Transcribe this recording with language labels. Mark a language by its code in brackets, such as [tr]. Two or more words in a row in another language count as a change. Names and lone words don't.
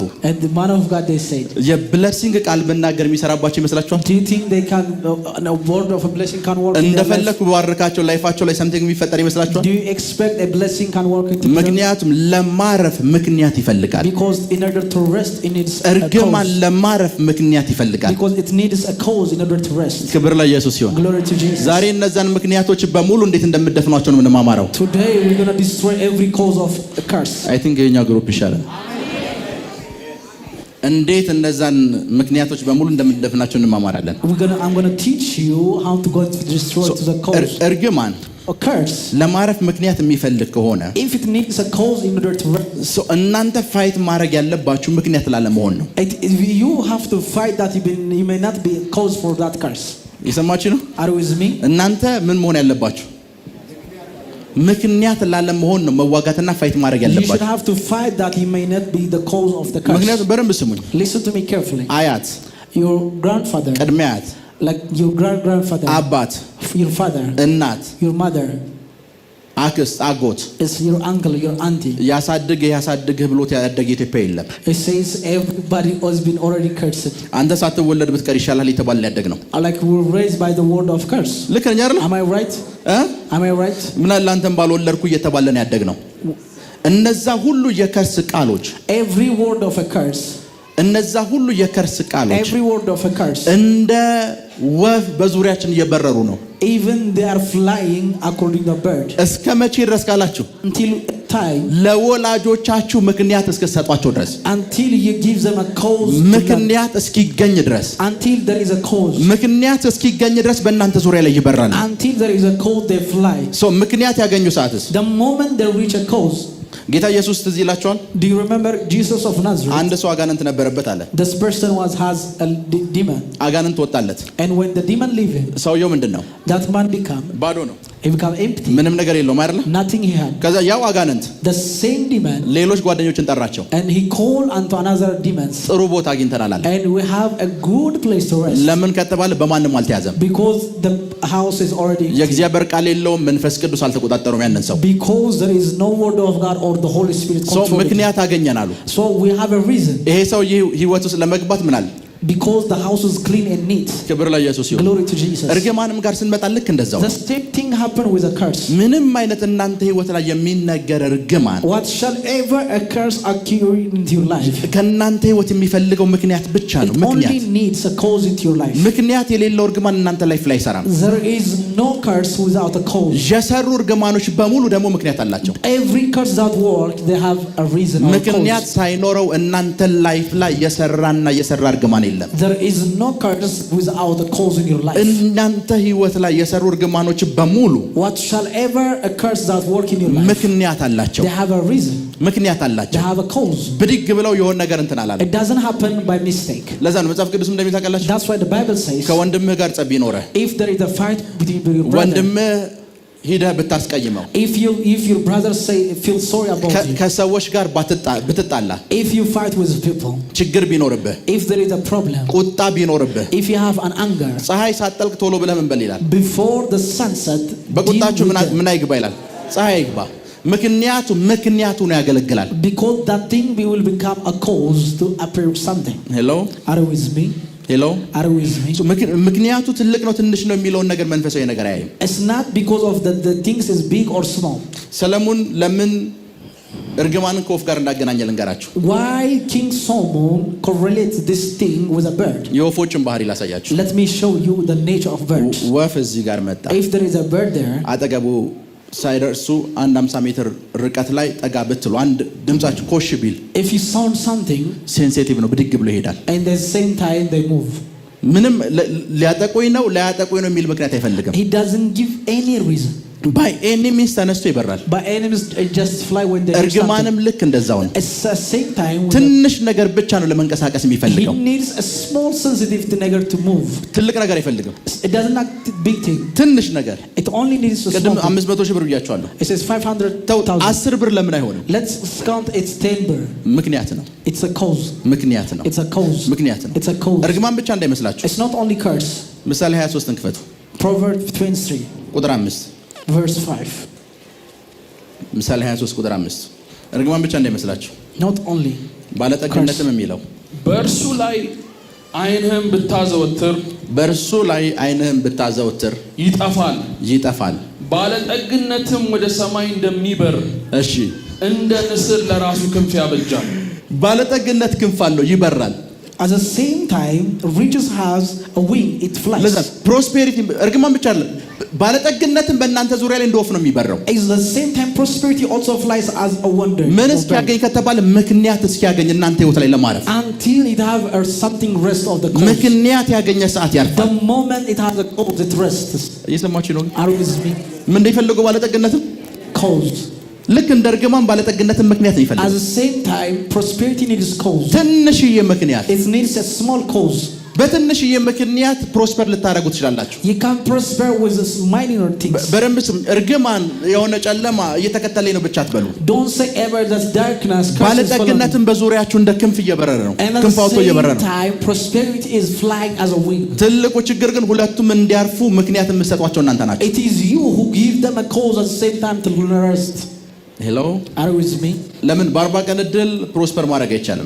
[en] and the man of God they said, [am] የብለሲንግ ቃል ብናገር የሚሰራባቸው ይመስላችኋል? [en] do you think they can a word of a blessing can work? [am] እንደፈለኩ ባረካቸው ላይፋቸው ላይ something የሚፈጠር ይመስላችኋል? [en] Do you expect a blessing can work into them? [am] ምክንያቱም ለማረፍ ምክንያት ይፈልጋል። [en] Because in order to rest it needs [am] እርግማን ለማረፍ ምክንያት ይፈልጋል። [en] because it needs a cause in order to rest. [am] ክብር ለኢየሱስ ይሁን። [en] Glory to Jesus. [am] ዛሬ እነዛን ምክንያቶች በሙሉ እንዴት እንደምደፍኗቸው ነው የምንማማረው። [en] Today we're going to destroy every cause of a curse. I think [am] የኛ ግሩፕ ይሻላል። እንዴት እነዛን ምክንያቶች በሙሉ እንደምንደፍናቸው እንማማራለን። [en] I'm going to teach you how to go to destroy to the cause. [am] እርግማን [en] A curse [am] ለማረፍ ምክንያት የሚፈልግ ከሆነ [en] if it needs a cause in order to rest, [am] እናንተ ፋይት ማድረግ ያለባችሁ ምክንያት ላለመሆን ነው። [en] you have to fight that you may not be a cause for that curse. [am] ይሰማችሁ ነው? [en] Are you with me? [am] እናንተ ምን መሆን ያለባችሁ ምክንያት ላለመሆን ነው መዋጋትና ፋይት ማድረግ [en] You should [am] ያለባችሁ። [en] have to fight that you may not be the cause of the curse. [am] ምክንያቱም በደንብ ስሙኝ። [en] Listen to me carefully. [am] አያት [en] Your grandfather, [am] ቅድመ አያት [en] like your grandfather, [am] አባት [en] your father, [am] እናት [en] your mother, [am] አክስት አጎት [en] is your uncle, your auntie. [am] ያሳድግህ ብሎት ያደገ ኢትዮጵያ የለም። [en] It says everybody has been already cursed. [am] አንተ ሳትወለድ ብትቀር ይሻላል የተባለ ያደግ ነው። [en] Like we were raised by the word of curse. [am] ልክ ነኝ አይደል? [en] Am I right? Am I right? [am] ምን አለ አንተም ባልወለድኩ እየተባለ ነው ያደግ ነው። እነዛ ሁሉ የከርስ ቃሎች [en] Every word of a curse. [am] እነዛ ሁሉ የከርስ ቃሎች [en] Every word of a curse. [am] እንደ ወፍ በዙሪያችን እየበረሩ ነው። [en] Even they are flying according to the bird. [am] እስከ መቼ ድረስ ካላችሁ [en] Until time. [am] ለወላጆቻችሁ ምክንያት እስከሰጧቸው ድረስ [en] Until you give them a cause. [am] ምክንያት እስኪገኝ ድረስ [en] Until there is a cause. [am] ምክንያት እስኪገኝ ድረስ በእናንተ ዙሪያ ላይ ይበራሉ። [en] Until there is a cause they fly. [am] ምክንያት ያገኙ ሰዓትስ [en] The moment they reach a cause. [am] ጌታ ኢየሱስ ትዝ ይላችኋል? [en] Do you remember Jesus of Nazareth? [am] አንድ ሰው አጋንንት ነበረበት አለ። [en] This person has a demon. [am] አጋንንት ወጣለት። [en] And when the demon leave him, [am] ሰውየው ምንድነው? [en] that man become [am] ባዶ ነው። [en] he become empty. [am] ምንም ነገር የለውም አይደል? [en] Nothing he had. [am] ከዛ ያው አጋንንት [en] The same demon. [am] ሌሎች ጓደኞችን ጠራቸው። [en] And he called unto another demons. [am] ጥሩ ቦታ አግኝተናል አለ። [en] And we have a good place to rest. [am] ለምን ከተባለ በማንም አልተያዘም። [en] Because the house is already empty. [am] የእግዚአብሔር ቃል የለውም፣ መንፈስ ቅዱስ አልተቆጣጠረውም ያንን ሰው። [en] Because there is no word of God or the Holy Spirit controlling. [am] ምክንያት አገኘን አሉ። [en] So we have a reason. [am] ይሄ ሰው ህይወት ውስጥ ለመግባት ምን አለ? [en] Because the house is clean and neat. [am] ክብር ለኢየሱስ ይሁን። [en] Glory to Jesus. [am] እርግማንም ጋር ስንመጣ ልክ እንደዛው [en] The same thing happened with a curse. [am] ምንም አይነት እናንተ ህይወት ላይ የሚነገር እርግማን [en] What shall ever a curse occur into your life? [am] ከእናንተ ህይወት የሚፈልገው ምክንያት ብቻ ነው። [en] It only [am] ምክንያት [en] needs a cause into your life. [am] ምክንያት የሌለው እርግማን እናንተ ላይፍ ላይ አይሰራም። [en] There is no curse without a cause. [am] የሰሩ እርግማኖች በሙሉ ደግሞ ምክንያት አላቸው። [en] Every curse that works, they have a reason or [am] ምክንያት [en] cause. [am] ሳይኖረው እናንተ ላይፍ ላይ የሰራና የሰራ እርግማን የለም። [en] There is no curse without a cause in your life. [am] እናንተ ህይወት ላይ የሰሩ እርግማኖች በሙሉ [en] What shall ever a curse that work in your life? [am] ምክንያት አላቸው። [en] They have a reason. [am] ምክንያት [en] They [am] አላቸው። [en] have a cause. [am] ብድግ ብለው የሆነ ነገር እንትን አላለ። [en] It doesn't happen by mistake. [am] ለዛ ነው መጽሐፍ ቅዱስ እንደሚታቀላችሁ [en] That's why the Bible says, [am] ከወንድምህ ጋር ጸብ ይኖርህ [en] if there is a fight between your brother, [am] ወንድምህ ሄደህ ብታስቀይመው [en] if your brother feel sorry about you, [am] ከሰዎች ጋር ብትጣላ [en] if you fight with people, [am] ችግር ቢኖርብህ [en] if there is a problem, [am] ቁጣ ቢኖርብህ [en] if you have an anger, [am] ፀሐይ ሳትጠልቅ ቶሎ ብለህ ምን በል ይላል? [en] before the sunset, [am] በቁጣችሁ ምን አይግባ ይላል? ፀሐይ አይግባ። ምክንያቱ ነው ያገለግላል። [en] because that thing will become a cause to appear something. [am] ሄሎ [en] Are you with me? [am] ሄሎ [en] Are you with me? [am] ምክንያቱ ትልቅ ነው ትንሽ ነው የሚለውን ነገር መንፈሳዊ ነገር አያይም። [en] It's not because of the things is big or small. [am] ሰለሞን ለምን እርግማንን ከወፍ ጋር እንዳገናኘ ልንገራችሁ። [en] Why King Solomon correlates this thing with a bird? [am] የወፎችን ባህሪ ላሳያችሁ። [en] Let me show you the nature of birds. [am] ወፍ እዚህ ጋር መጣ። [en] If there is a bird there, [am] አጠገቡ ሳይደርሱ 50 ሜትር ርቀት ላይ ጠጋ ብትሉ አንድ ድምጻችሁ ኮሽ ቢል [en] if you sound something, [am] ሴንሲቲቭ ነው፣ ብድግ ብሎ ይሄዳል። [en] and at the same time they move. [am] ምንም ላያጠቁኝ ነው የሚል ምክንያት አይፈልግም። [en] He doesn't give any reason. by any means [am] ተነስቶ ይበራል። [en] By enemies just fly when they hear something. [am] እርግማንም ልክ እንደዛው ነው። [en] It's the same time when [am] ትንሽ ነገር ብቻ ነው ለመንቀሳቀስ [en] he [am] የሚፈልገው። [en] needs a small sensitive ነገር to move. [am] ትልቅ ነገር አይፈልግም። [en] It doesn't like big thing. [am] ትንሽ ነገር [en] It only needs a [am] ቅድም [en] small thing. [am] 500 ሺህ ብር ብያቸዋለሁ። [en] It says 500,000. [am] 10 ብር ለምን አይሆንም? [en] Let's count it's 10 ብር. [am] ምክንያት ነው። [en] It's a cause. [am] ምክንያት ነው። [en] It's a cause. [am] ምክንያት ነው። [en] It's a cause. [am] እርግማን ብቻ እንዳይመስላችሁ። [en] It's not only curse. [am] ምሳሌ 23ን ክፈቱ። [en] Proverbs 23 [am] ቁጥር 5 [en] verse 5. [am] ምሳሌ 23 ቁጥር 5 እርግማን ብቻ እንዳይመስላችሁ። [en] Not only [am] ባለጠግነትም የሚለው በእርሱ ላይ ዓይንህን ብታዘወትር በእርሱ ላይ ዓይንህን ብታዘወትር ይጠፋል። ይጠፋል። ባለጠግነትም ወደ ሰማይ እንደሚበር እሺ እንደ ንስር ለራሱ ክንፍ ያበጃል። ባለጠግነት ክንፍ አለው፣ ይበራል። [en] at the same time riches has a wing, it flies. [am] ለዛ ፕሮስፔሪቲ እርግማን ብቻ አይደለም፣ ባለጠግነትን በእናንተ ዙሪያ ላይ እንደ ወፍ ነው የሚበረው። [en] At the same time prosperity also flies as a wonder. [am] ምን እስኪያገኝ ከተባለ ምክንያት እስኪያገኝ እናንተ ህይወት ላይ ለማረፍ [en] until it have something rest of the cause. [am] ምክንያት ያገኘ ሰዓት ያርፋል። [en] The moment it has a cause it rests. [am] እየሰማችሁ ነው? [en] Are you with me? [am] ምን እንደሚፈልገው ባለጠግነትን [en] Cause. [am] ልክ እንደ እርግማን ባለጠግነትን ምክንያት ነው ይፈልጋል። [en] At the same time prosperity needs cause. [am] ትንሽዬ ምክንያት [en] It needs a small cause. [am] በትንሽዬ ምክንያት ፕሮስፐር ልታደርጉ ትችላላችሁ። [en] You can prosper with the minor things. [am] በደንብ ስም። እርግማን የሆነ ጨለማ እየተከተለኝ ነው ብቻ አትበሉ። [en] Don't say ever that darkness curses. [am] ባለጠግነትን በዙሪያችሁ እንደ ክንፍ እየበረረ ነው። [en] And at [am] ክንፍ አውጥቶ [en] the [am] እየበረረ [en] same [am] ነው። [en] time prosperity is flying as a wing. [am] ትልቁ ችግር ግን ሁለቱም እንዲያርፉ ምክንያት የምትሰጧቸው እናንተ ናችሁ። [en] It is you who give them a cause at the same time to rest. [am] ሄሎ [en] Are you with me? [am] ለምን በ40 ቀን እድል ፕሮስፐር ማድረግ አይቻልም?